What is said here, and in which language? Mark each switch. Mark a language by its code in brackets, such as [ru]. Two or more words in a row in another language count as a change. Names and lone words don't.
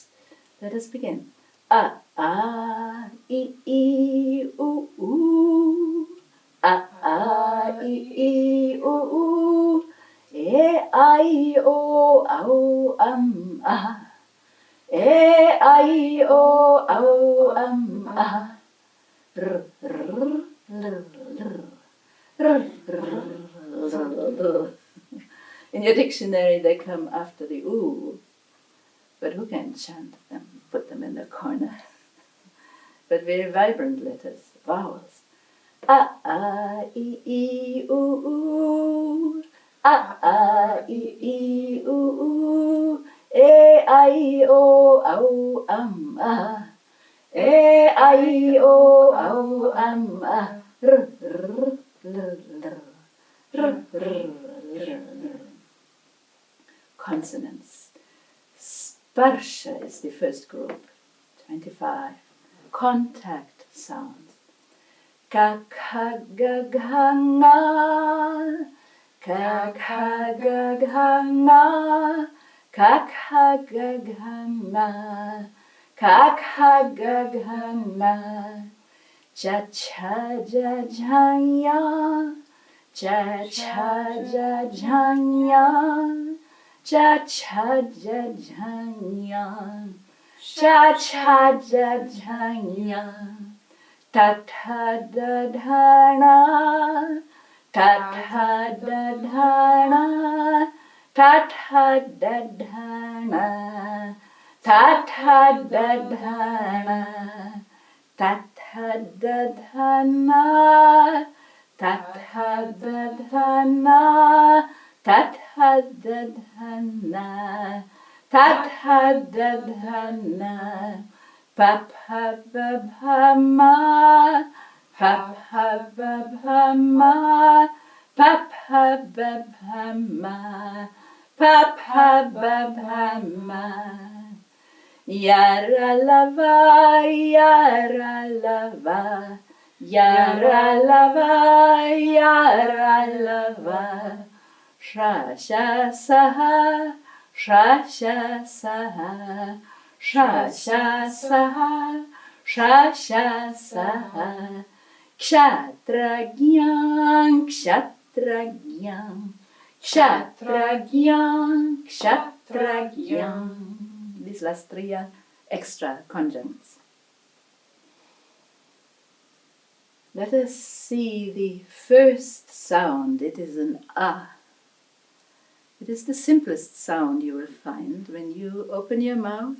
[en] Let us begin. [sa] A, I, U, U. A, I, U, U. E, I, O, Au, Ah. E, I, O, Au, Ah. R, R, R, R, R. [en] In your dictionary they come after the oo, but who can chant them, put them in the corner? But very vibrant letters, vowels. [sa] A, I, U, U. A, I, U, U. E, I, O, Au, Ah. E, I, O, Au, Ah. R, R, R, R, R, R. [en] Consonants. Sparsha is the first group, 25. Contact sounds. [sa] Ka, kha, ga, gha, nga. Ka, kha, ga, gha, nga. Ka, kha, ga, gha, nga. Ka, kha, ga, gha, nga. Cha, cha, ja, ja, ya. Cha, cha, ja, ja, ya. Cha, cha, ja, ja, ya. Cha, cha, ja, ja, ya. Ta, ta, da, da, na. Ta, ta, da, da, na. Ta, ta, da, da, na. Ta, ta, da, da, na. Ta, ta, da, da, na. Ta, ta, da, da, na. Ta, ta, da, da, na. Ta, ta, da, da, na. Pa, pa, ba, ba, ma. Pa, pa, ba, ba, ma. Pa, pa, ba, ba, ma. Pa, pa, ba, ba, ma. Yara lava, yara lava. Yara lava, yara lava. Sha, sha, saha. Sha, sha, saha. Sha, sha, saha. Sha, sha, saha. Kshatragyam, kshatragyam. Kshatragyam, kshatragyam. [en] These last three are extra conjuncts. Let us see the first sound. It is an ah. It is the simplest sound you will find when you open your mouth.